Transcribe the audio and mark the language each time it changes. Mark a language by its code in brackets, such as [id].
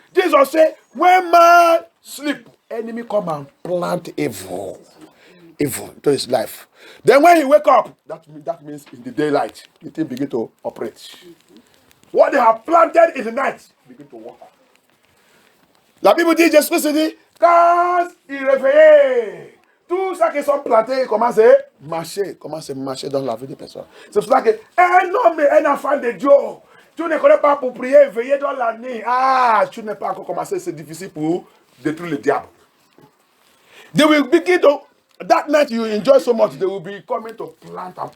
[en] Jesus say, when man sleep, enemy come and plant evil into his life. Then when he wake up, that means in the daylight, the thing begin to operate. What they have planted in the night begin to work. [fr] La Bible dit, Jésus se dit, quand il réveillait, tout ça qui sont plantés commence à marcher dans la vie des personnes. C'est pour ça qu'un homme et un enfant de Dieu, tu ne connais pas pour prier, veiller dans la nuit. Tu n'es pas encore commencé, c'est difficile pour détruire le diable. [en] They will begin to, that night you enjoy so much, they will be coming to plant.